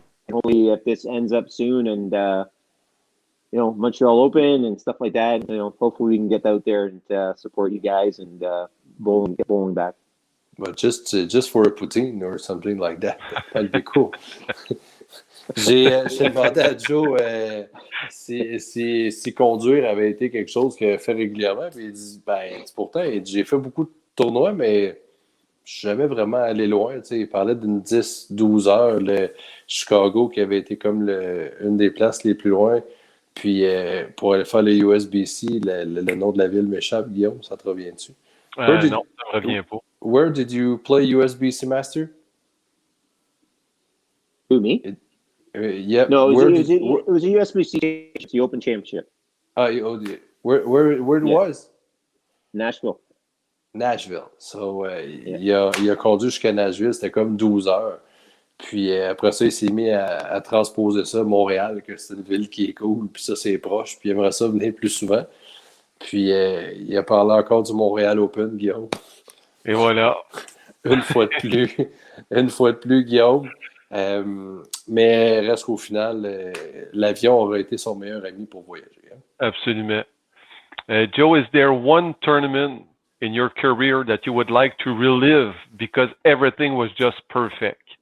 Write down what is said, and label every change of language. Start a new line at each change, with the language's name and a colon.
English: Hopefully, if this ends up soon and Montreal Open and stuff like that, hopefully we can get out there and support you guys and get bowling back. But just for a poutine or something like that, that'd be cool.
French: J'ai demandé à Joe si conduire avait été quelque chose qu'il fait régulièrement. Puis il dit, pourtant, j'ai fait beaucoup de tournois, mais je suis jamais vraiment allé loin. Il parlait d'une 10-12 heures, le Chicago, qui avait été comme une des places les plus loin. Puis pour aller faire le USBC, le nom de la ville m'échappe, Guillaume, ça te revient-tu? Non, ça me revient pas.
English: Where did you play USBC Master? Who, me? Yeah. No, it was a USBC, the Open Championship. Where it was? Nashville.
French: So, il a conduit jusqu'à Nashville, c'était comme 12 heures. Puis après ça, il s'est mis à transposer ça à Montréal, que c'est une ville qui est cool, puis ça, c'est proche, puis il aimerait ça venir plus souvent. Puis il a parlé encore du Montréal Open, Guillaume. Et voilà. Une fois de plus, Guillaume. Mais reste qu'au final, l'avion aurait été son meilleur ami pour voyager. Hein? Absolument.
English: Joe, is there one tournament in your career that you would like to relive because everything was just perfect?